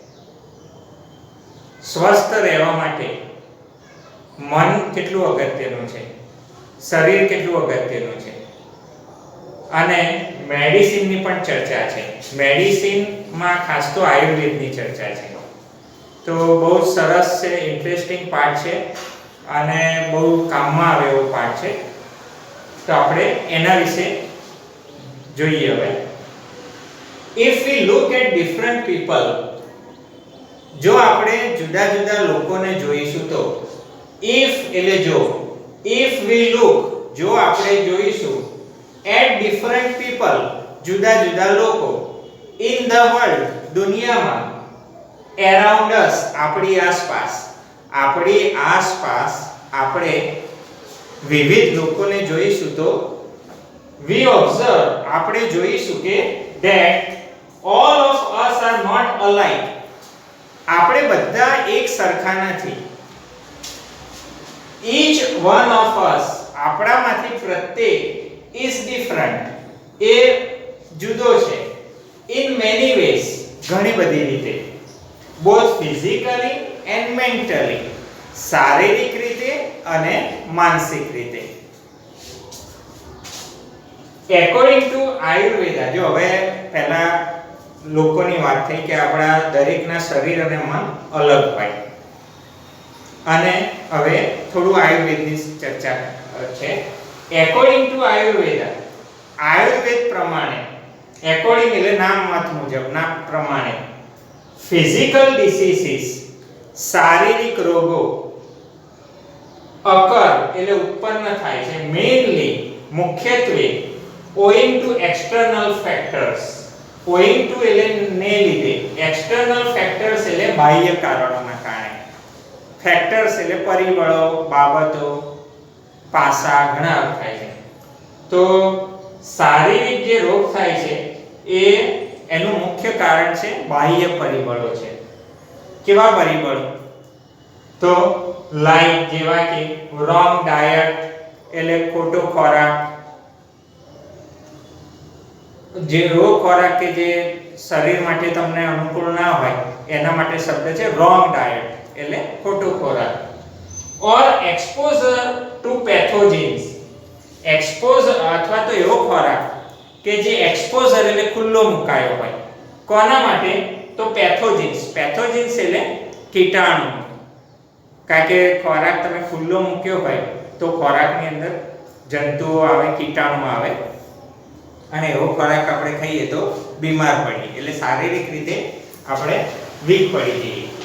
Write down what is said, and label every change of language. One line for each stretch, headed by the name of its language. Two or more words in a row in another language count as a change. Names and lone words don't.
Gujarati: સ્વસ્થ રહેવા માટે મન કેટલું અગત્યનું છે, શરીર કેટલું અગત્યનું છે અને મેડિસિનની પણ ચર્ચા છે. મેડિસિનમાં ખાસ તો આયુર્વેદની ચર્ચા છે. તો બહુ સરસ છે, ઇન્ટરેસ્ટિંગ પાર્ટ છે અને બહુ કામમાં આવે એવો પાર્ટ છે. તો આપણે એના વિશે જોઈએ હવે.
English: If we look at different people,
Gujarati: જો આપણે જુદા જુદા લોકોને જોઈશું તો if એટલે જો,
English: if we look
Gujarati: જો આપણે જોઈશું
English: at different people
Gujarati: જુદા જુદા લોકો
English: in the world દુનિયામાં around us
Gujarati: આપણી આસપાસ આપણે વિવિધ લોકોને જોઈશું તો
English: we observe
Gujarati: આપણે જોઈશું કે
English: that all of us are not alike.
Gujarati: આપણે બધા એક સરખા નથી.
English: each one of us
Gujarati: આપણામાંથી પ્રત્યેક
English: is different
Gujarati: એ જુદો છે
English: in many ways
Gujarati: ઘણી બધી રીતે,
English: both physically and mentally
Gujarati: શારીરિક રીતે અને માનસિક રીતે.
English: according to
Gujarati: આયુર્વેદા, જો હવે પહેલા લોકોની વાત થઈ કે આપણા દરેકના શરીર અને મન અલગ હોય અને હવે થોડું આયુર્વેદની ચર્ચા છે.
English: according to
Gujarati: આયુર્વેદા, આયુર્વેદ પ્રમાણે, according એટલે નામ મત મુજબ, ના પ્રમાણે
English: physical diseases
Gujarati: શારીરિક રોગો occur એટલે ઉત્પન્ન થાય છે mainly મુખ્યત્વે
English: owing to external factors. owing to
Gujarati: એટલે ને લીધે,
English: external factors
Gujarati: એટલે બાહ્ય કારણોના કારણે, factors એટલે પરિબળો, બાબતો, પાસા ઘણા થાય છે. તો શારીરિક જે રોગ થાય છે એ એનું મુખ્ય કારણ છે બાહ્ય પરિબળો છે. કેવા પરિબળો? તો લાઈક જેવા કે
English: wrong diet
Gujarati: એટલે ખોટો ખોરાક, જે રોગ ખોરાક કે જે શરીર માટે તમને અનુકૂળ ના હોય એના માટે શબ્દ છે
English: wrong diet
Gujarati: એટલે ખોટો ખોરાક.
English: or exposure to pathogens,
Gujarati: exposure અથવા તો એવો ખોરાક કે જે exposure એટલે ખુલ્લો મુકાયો હોય. કોના માટે? તો pathogens. pathogens એટલે કીટાણુ. કારણ કે ખોરાક તમે ખુલ્લો મૂક્યો હોય તો ખોરાકની અંદર જંતુઓ આવે, કીટાણુ આવે અને એવો ખોરાક આપણે ખાઈએ તો બીમાર પડીએ, એટલે શારીરિક રીતે આપણે વીક પડી જઈએ.